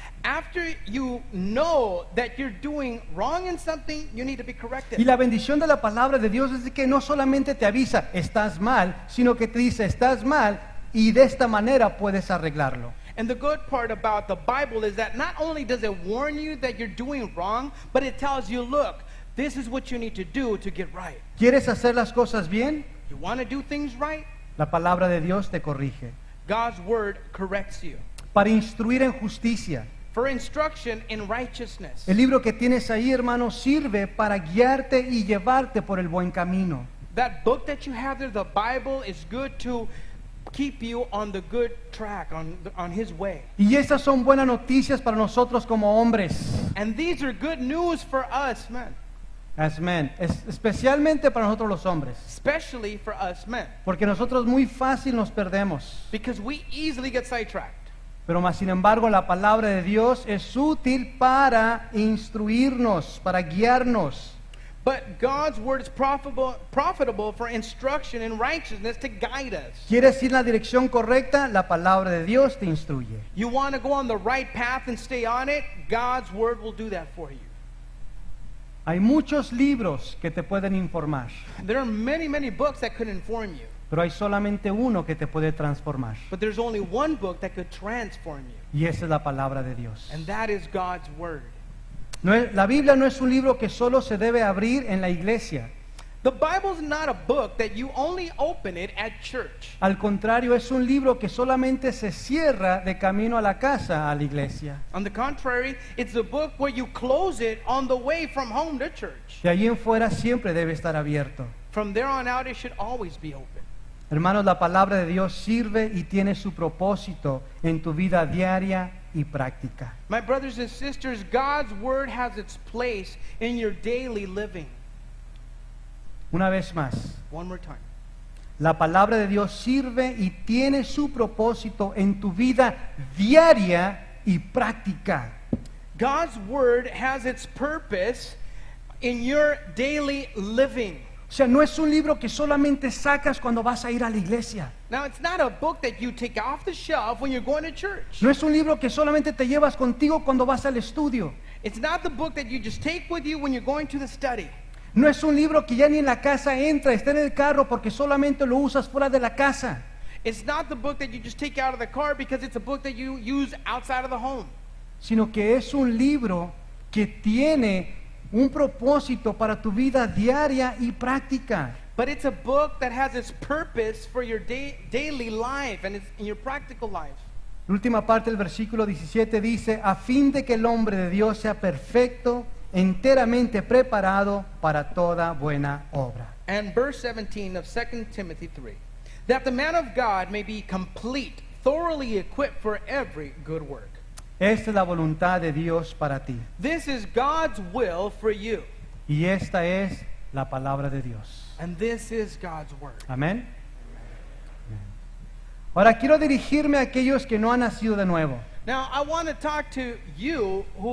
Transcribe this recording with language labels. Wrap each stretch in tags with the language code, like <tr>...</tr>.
<en>After you know that you're doing wrong in something, you need to be</en> <es>Y</es> <en>corrected.</en> <es>la bendición de la palabra de Dios es de que no solamente te avisa, estás mal, sino que te dice, estás mal, y de esta manera puedes arreglarlo.</es> <en>And the good part about the Bible is that not only does it warn you that you're doing wrong, but it tells you, look, this is what you need to do to get right.</en> <es>¿Quieres hacer las cosas bien?</es> <en>You want to do things right?</en> <es>La palabra de Dios te corrige.</es> <en>God's word corrects you.</en> <es>Para instruir en justicia.</es> <en>For instruction in righteousness.</en> <es>El libro que tienes ahí, hermano, sirve para guiarte y llevarte por el buen camino.</es> <en>That book that you have there, the Bible, is good to keep you on the good track, on His way.</en> <es>Y estas son buenas noticias para nosotros como hombres.</es> <en>And these are good news for us, men.</en> <es>Amén. Especialmente para nosotros los hombres.</es> <en>Especially for us men.</en> <es>Porque nosotros muy fácil nos perdemos.</es> <en>Because we easily get sidetracked.</en> <es>Pero más sin embargo la palabra de Dios es útil para instruirnos, para guiarnos.</es> <en>But God's word is profitable for instruction in righteousness to guide us.</en> <es>¿Quieres ir en la dirección correcta? La palabra de Dios te instruye.</es> <en>You want to go on the right path and stay on it? God's word will do that for you.</en> <es>Hay muchos libros que te pueden informar,</es> <en>There are many, many books that could inform you.</en> <es>pero hay solamente uno que te puede transformar.</es> <en>But there's only one book that could transform you.</en> <es>Y esa es la palabra de Dios.</es> <en>And that is God's word.</en> <es>La Biblia no es un libro que solo se debe abrir en la iglesia.</es> <en>The Bible's not a book that you only open it at church.</en> <es>Al contrario, es un libro que solamente se cierra de camino a la casa, a la iglesia.</es> <en>On the contrary, it's a book where you close it on the way from home to church.</en> <es>De allí en fuera siempre debe estar abierto.</es> <en>From there on out, it should always be open.</en> <es>Hermanos, la palabra de Dios sirve y tiene su propósito en tu vida diaria y práctica.</es> <en>My brothers and sisters, God's word has its place in your daily living.</en> <es>Una vez más,</es> <en>One more time.</en> <es>la palabra de Dios sirve y tiene su propósito en tu vida diaria y práctica.</es> <en>God's word has its purpose in your daily living.</en> <es>O sea, no es un libro que solamente sacas cuando vas a ir a la iglesia.</es> <en>Now, it's not a book that you take off the shelf when you're going to church.</en> <es>No es un libro que solamente te llevas contigo cuando vas al estudio.</es> <en>It's not the book that you just take with you when you're going to the study.</en> <es>No es un libro que ya ni en la casa entra, está en el carro porque solamente lo usas fuera de la casa.</es> <en>It's not the book that you just take out of the car because it's a book that you use outside of the home.</en> <es>Sino que es un libro que tiene un propósito para tu vida diaria y práctica.</es> <en>But it's a book that has its purpose for your daily life and it's in your practical life.</en> <es>La última parte del versículo 17 dice, a fin de que el hombre de Dios sea perfecto, enteramente preparado para toda buena obra.</es> <en>And verse 17 of 2 Timothy 3, that the man of God may be complete, thoroughly equipped for every good work.</en> <es>Esta es la voluntad de Dios para ti.</es> <en>This is God's will for you.</en> <es>Y esta es la palabra de Dios.</es> <en>And this is God's word.</en> <es>Amén. Ahora quiero dirigirme a aquellos que no han nacido de nuevo.</es> <en>Now, I want to talk to you who</en>